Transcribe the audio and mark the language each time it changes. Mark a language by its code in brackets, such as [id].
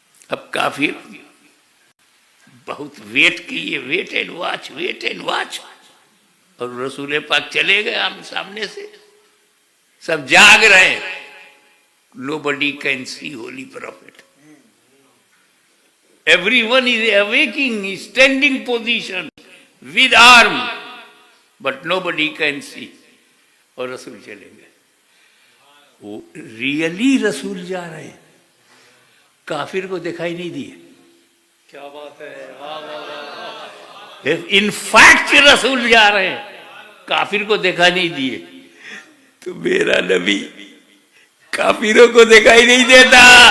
[ur] اب کافر بہت ویٹ کیے، [en] wait and watch, wait and watch, [ur] اور رسول پاک چلے گئے آمنے سامنے سے. سب جاگ رہے. [en] Nobody can see holy prophet. Everyone is awaking, standing position with arm, but nobody can see. [ur] اور رسول چلے گئے. وہ ریئلی رسول جا رہے ہیں، کافر کو دکھائی نہیں دیے. کیا بات ہے، [en] in fact [ur] رسول جا رہے ہیں، کافر کو دکھائی نہیں دیے. تو میرا نبی کافروں کو دکھائی نہیں دیتا.